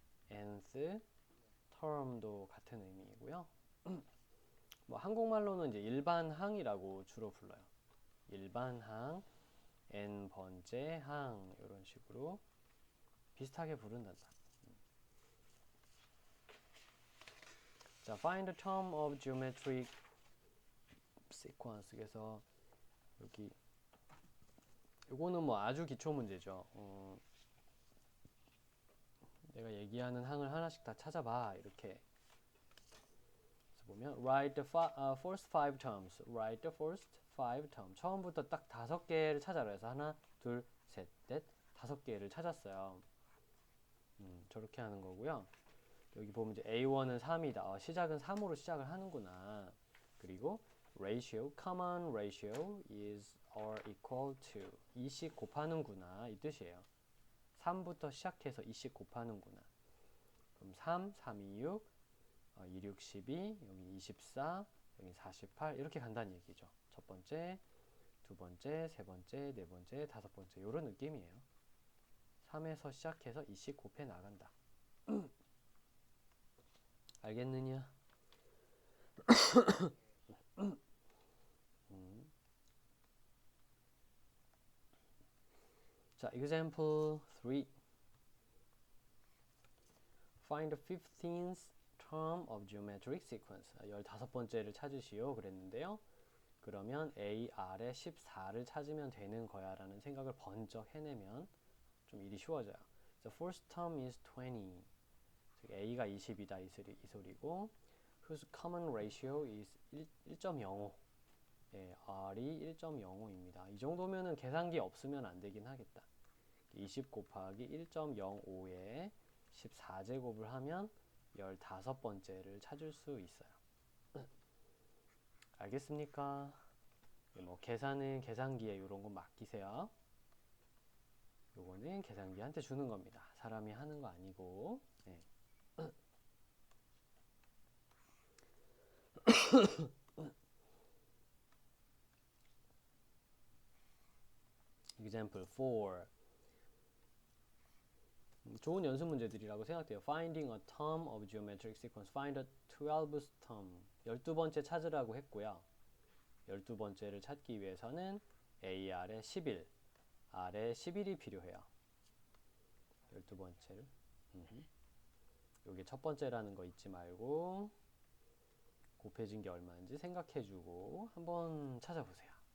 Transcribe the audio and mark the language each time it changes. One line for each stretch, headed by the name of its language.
Korean: nth term도 같은 의미이고요. 뭐 한국말로는 이제 일반항이라고 주로 불러요. 일반항, n번째 항 이런 식으로 비슷하게 부른단다.
English: 자, find the term of geometric sequence.
Korean: 그래서 여기 요거는 뭐 아주 기초 문제죠. 내가 얘기하는 항을 하나씩 다 찾아봐 이렇게.
English: 그래서 보면 write the first five terms. write the first five terms.
Korean: 처음부터 딱 5개를 찾아라 해서 하나, 둘, 셋, 넷, 5개를 찾았어요. 저렇게 하는 거고요. 여기 보면 이제 A1은 3이다. 시작은 3으로 시작을 하는구나.
English: 그리고 ratio, common ratio is or equal to 2씩 곱하는구나 이 뜻이에요.
Korean: 3부터 시작해서 2씩 곱하는구나. 그럼 3, 3, 2, 6, 2, 6, 12, 여기 24, 여기 48 이렇게 간다는 얘기죠. 첫 번째, 두 번째, 세 번째, 네 번째, 다섯 번째 이런 느낌이에요. 3에서 시작해서 2씩 곱해 나간다. 알겠느냐?
English: 자, example 3. Find the 15th term of geometric sequence.
Korean: 15번째를 찾으시오 그랬는데요. 그러면 A, R에 14를 찾으면 되는 거야 라는 생각을 번쩍 해내면 좀 일이 쉬워져요.
English: The first term is 20. 즉 A가 20이다 이 소리고 whose common ratio is 1.05.
Korean: 예, R이 1.05입니다. 이 정도면은 계산기 없으면 안 되긴 하겠다. 20 곱하기 1.05에 14제곱을 하면 15번째를 찾을 수 있어요. 알겠습니까? 뭐 계산은 계산기에 이런 거 맡기세요. 요거는 계산기한테 주는 겁니다. 사람이 하는 거 아니고. 네.
English: Example 4.
Korean: 좋은 연습 문제들이라고 생각돼요.
English: Finding a term of geometric sequence. Find the 12th term. 12번째 찾으라고 했고요.
Korean: 12번째를 찾기 위해서는 AR에 11, R에 11이 필요해요. 12번째를. 여기 첫 번째라는 거 잊지 말고 곱해진 게 얼마인지 생각해주고 한번 찾아보세요.